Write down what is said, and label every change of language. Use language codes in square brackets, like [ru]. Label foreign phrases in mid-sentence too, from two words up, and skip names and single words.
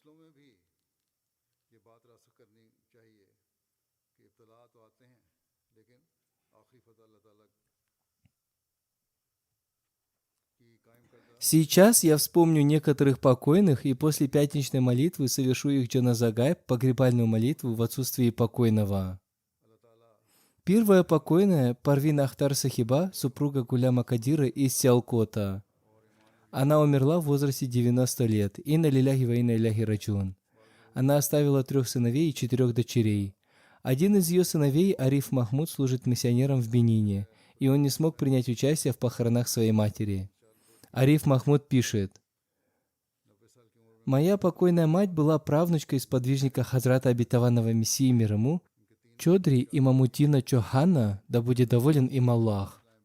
[ru] Сейчас я вспомню некоторых покойных и после пятничной молитвы совершу их [ar] جنازة غائب, [ru] погребальную молитву в отсутствии покойного. Первая покойная Парвин Ахтар Сахиба, супруга Гуляма Кадира из Сиалкота. Она умерла в возрасте 90 лет. [ar] إنا لله وإنا إليه راجعون. [ru] Она оставила 3 сыновей и 4 дочерей. Один из ее сыновей, Ариф Махмуд, служит миссионером в Бенине, и он не смог принять участие в похоронах своей матери. Ариф Махмуд пишет: «Моя покойная мать была правнучкой сподвижника Хазрата Обетованного Мессии мир ему, Чодри Имамутдина Чохана, да будет доволен им Аллах.